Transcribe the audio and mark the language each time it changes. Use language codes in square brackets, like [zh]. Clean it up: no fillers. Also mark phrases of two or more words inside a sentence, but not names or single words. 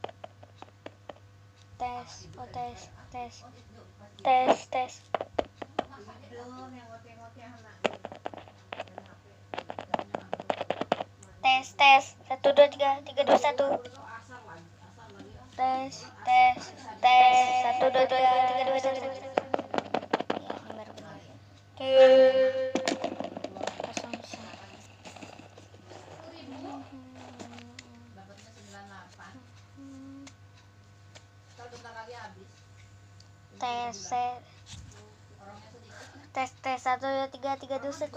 [id] tes oh tes tes tes tes tes tes 1 2 3 3 2 1 tes tes tes 1 2 3 3 2 1 Ya, ini baru benar. Kosong sih. tes tes tes 1 2 3 3 2 1